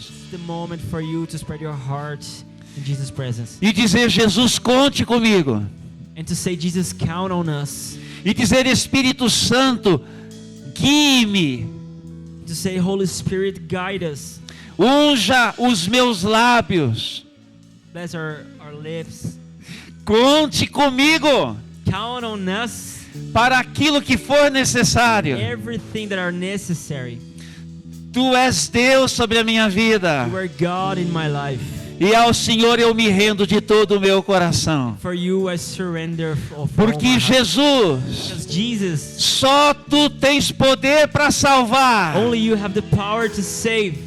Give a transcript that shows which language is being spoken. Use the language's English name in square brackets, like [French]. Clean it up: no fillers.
[English] It's the moment for you to spread your heart in Jesus' presence. [Portuguese] E dizer, Jesus, conte comigo. [English] And to say, Jesus, count on us. [Portuguese] E dizer, Espírito Santo, guie-me. [English] To say, Holy Spirit, guide us. [Portuguese] Unja os meus lábios. [English] Bless our lips. [Portuguese] Conte comigo [English] Count on us. [Portuguese] para aquilo que for necessário. [English] Everything that are necessary. [Portuguese] Tu és Deus sobre a minha vida. [English] You are God in my life. [Portuguese] E ao Senhor eu me rendo de todo o meu coração. [English] For you I surrender of all [Portuguese] Porque [English] my heart. Jesus, Because Jesus, [Portuguese] só Tu tens poder para salvar. [English] only you have the power to save.